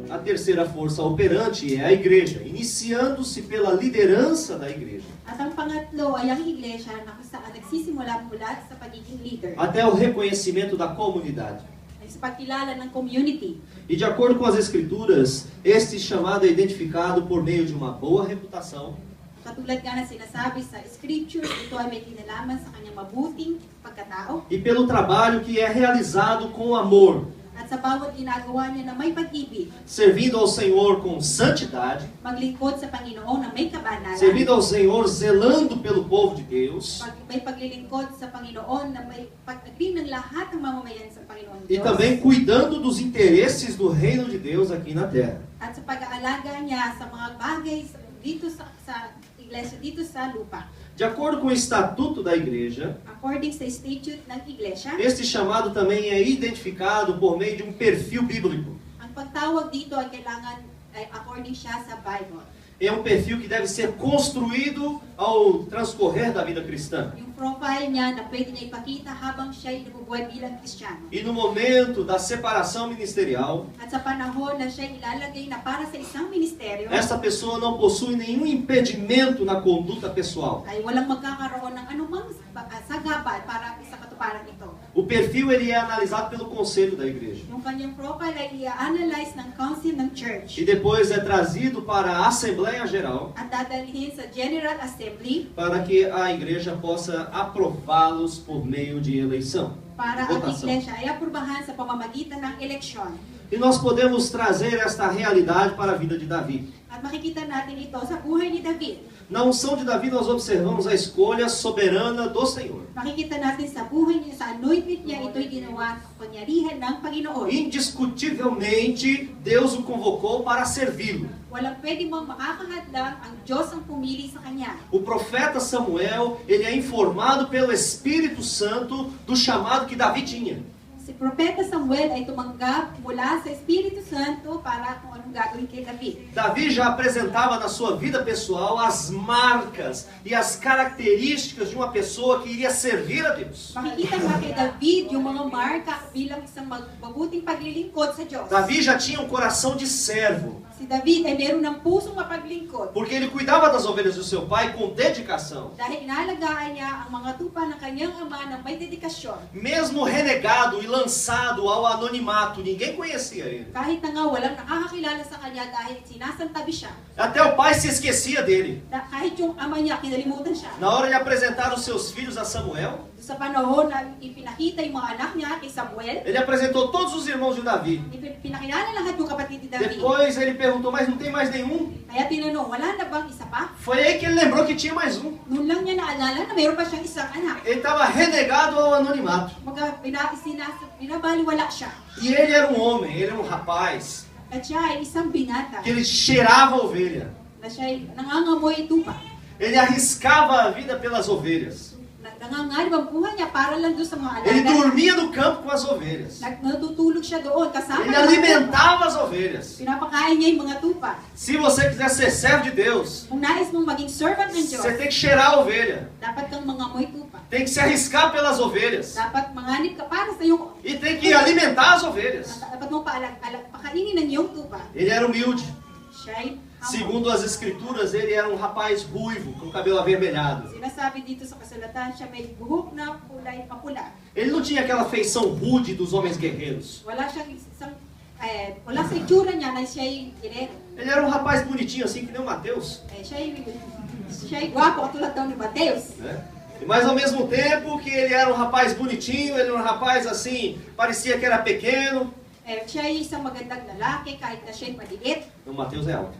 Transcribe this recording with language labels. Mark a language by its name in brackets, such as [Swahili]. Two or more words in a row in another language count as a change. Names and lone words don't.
[Portuguese] terceira força operante é a igreja, iniciando-se pela liderança da igreja, [Filipino] At ang pangatlo ay ang iglesia na kung saan nagsisimula mula sa pagiging leader, [Portuguese] até o reconhecimento da comunidade. [Filipino] ay sa pagkilala ng community. [Portuguese] E de acordo com as escrituras, este chamado é identificado por meio de uma boa reputação, [Filipino] Katulad nga na sinasabi sa scripture, ito ay may kinalaman sa kanyang mabuting pagkatao [Portuguese] e pelo trabalho que é realizado com amor, [Filipino] at sa bawat ginagawa niya na may pag-ibig, [Portuguese] servindo ao Senhor com santidade, [Filipino] maglingkod sa Panginoon na may kabanalan, [Portuguese] servindo ao Senhor zelando pelo povo de Deus, [Filipino] may paglilingkod sa Panginoon na may pag-agring ng lahat ng mamamayan sa Panginoon [Portuguese] e [Filipino] Diyos, [Portuguese] também cuidando dos interesses do reino de Deus aqui na terra. [Filipino] at sa pag-aalaga niya sa mga bagay dito sa iglesia, dito sa lupa. [Portuguese] De acordo com o estatuto da igreja, [Filipino] According sa statute ng iglesia, [Portuguese] este chamado também é identificado por meio de um perfil bíblico. [Filipino] ang pagtawag dito ay kailangan ay according siya sa Bible. [Portuguese] É um perfil que deve ser construído ao transcorrer da vida cristã. [Filipino] Yung profile niya na pwede niya ipakita habang siya ay nabubuhay bilang Kristiyano. [Portuguese] E no momento da separação ministerial, [Filipino] At sa panahon na siya ilalagay na para sa isang ministeryo, [Portuguese] essa pessoa não possui nenhum impedimento na conduta pessoal. [Filipino] ay walang magkakaroon ng anumang sagabal para sa katuparan ito. [Portuguese] O perfil ele é analisado pelo conselho da igreja [Filipino] Yung kanyang profile ay i-analyze ng council ng church [Portuguese] e depois é trazido para a Assembleia Geral [Filipino] at dadalhin sa [English] General Assembly [Portuguese] para que a igreja possa aprová-los por meio de eleição. [Filipino] para ang [Portuguese] Votação. [Filipino] iglesia ay aprubahan sa pamamagitan ng eleksyon. [Portuguese] E nós podemos trazer esta realidade para a vida de Davi. [Filipino] At makikita natin ito sa buhay ni David. [Portuguese] Na unção de Davi nós observamos a escolha soberana do Senhor. [Filipino] Makikita natin sa buhay niya, sa anointing niya, ito'y ginawa sa kanyarihan ng Panginoon. [Portuguese] Indiscutivelmente, Deus o convocou para servi-lo. [Filipino] Walang pwede mong makakahadlang, ang Diyos ang pumili sa kanya. [Portuguese] O profeta Samuel, ele é informado pelo Espírito Santo do chamado que Davi tinha. [Filipino] Si Propeta Samuel ay tumanggap mula sa Espiritu Santo para kung anong gagawin kay David. [Portuguese] Davi já apresentava na sua vida pessoal as marcas e as características de uma pessoa que iria servir a Deus. [Filipino] Makikita nga kay David yung mga marka bilang isang mabuting paglilingkod sa Diyos. [Portuguese] Davi já tinha um coração de servo, [Filipino] Si David ay meron ng pusong mapaglingkod. [Portuguese] porque ele cuidava das ovelhas do seu pai com dedicação. [Filipino] Dahil inalagaan niya ang mga tupa ng kanyang ama ng may dedikasyon. [Portuguese] Mesmo renegado e lançado ao anonimato, ninguém conhecia ele. [Filipino] Kahit na nga walang nakakakilala sa kanya dahil sinasantabi siya. [Portuguese] Até o pai se esquecia dele. [Filipino] Kahit yung ama niya, kinalimutan siya. [Portuguese] Na hora de apresentar os seus filhos a Samuel, [Filipino] Sa panahon na ipinakita yung mga anak niya kay Samuel, [Portuguese] ele apresentou todos os irmãos de Davi. [Filipino] pinakilala lahat yung kapatid ni David. [Portuguese] Depois ele perguntou, mas não tem mais nenhum? [Filipino] Kaya tinanong, wala na bang isa pa? [Portuguese] Foi aí que ele lembrou que tinha mais um. [Filipino] Noon lang niya naalala na mayroon pa siyang isang anak. [Portuguese] Ele estava renegado ao anonimato. [Filipino] Binabaliwala siya. [Portuguese] E ele era um homem, ele era um rapaz, [Filipino] At siya ay isang binata [Portuguese] que ele cheirava a ovelha. [Filipino] na siya ay nangangamoy tupa. [Portuguese] Ele arriscava a vida pelas ovelhas. [Filipino] Nangangarib ang buhay niya para lang doon sa mga [Portuguese] Ele [Filipino] alaga. [Portuguese] dormia no campo com as ovelhas. [Filipino] Natutulog siya doon kasama [Portuguese] Ele [Filipino] ng mga tupa. [Portuguese] alimentava as ovelhas. [Filipino] Pinapakain niya yung mga tupa. [Portuguese] Se você quiser ser servo de Deus, [Filipino] Kung nais mong maging servant ng Diyos, [Portuguese] você tem que cheirar a ovelha. [Filipino] dapat kang mangamoy tupa. [Portuguese] Tem que se arriscar pelas ovelhas. [Filipino] Dapat manganib ka para sa iyong... [Portuguese] E tem que alimentar as ovelhas. [Filipino] Dapat mong pakainin ng iyong tupa. [Portuguese] Ele era humilde. [Filipino] Siya ay humble. [Portuguese] Segundo as escrituras, ele era um rapaz ruivo, com cabelo avermelhado. [Filipino] Sinasabi dito sa kasulatan, siya may buhok na kulay papula. [Portuguese] Ele não tinha aquela feição rude dos homens guerreiros. [Filipino] Wala siyang isang... wala sa itsura niya na siya ay ginero. [Portuguese] Ele era um rapaz bonitinho, assim que nem o Mateus. [Filipino] Siya ay gwapo katulad daw ni Mateus. [Portuguese] Né? Mas ao mesmo tempo que ele era um rapaz bonitinho, ele era um rapaz assim, parecia que era pequeno. [Filipino] Siya ay isang magandang lalaki kahit na siya ay maliit. [Portuguese] O Mateus é alto.